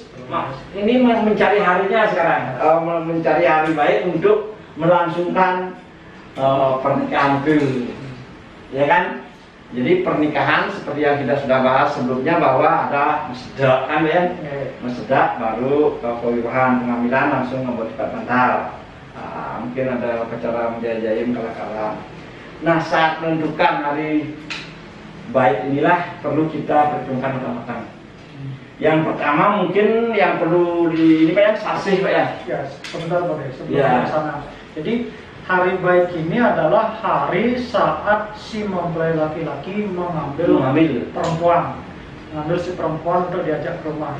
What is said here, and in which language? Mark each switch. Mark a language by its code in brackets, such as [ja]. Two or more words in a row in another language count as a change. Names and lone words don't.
[id] Ini mencari harinya sekarang, mencari hari baik untuk melangsungkan pernikahan itu, ya kan? Jadi pernikahan seperti yang kita sudah bahas sebelumnya bahwa ada meseda kan ya, meseda baru pernikahan, pengambilan langsung membuat ikat bantal. Mungkin ada upacara menjajaim kala-kala. Nah, saat menentukan hari baik inilah perlu kita perhitungkan utamakan. Yang pertama mungkin yang perlu ini Pak ya, sasih Pak ya. Ya, sebentar Pak ya, sebelum sana. Jadi hari baik ini adalah hari saat si mempelai laki-laki mengambil perempuan, mengambil si perempuan untuk diajak ke rumah.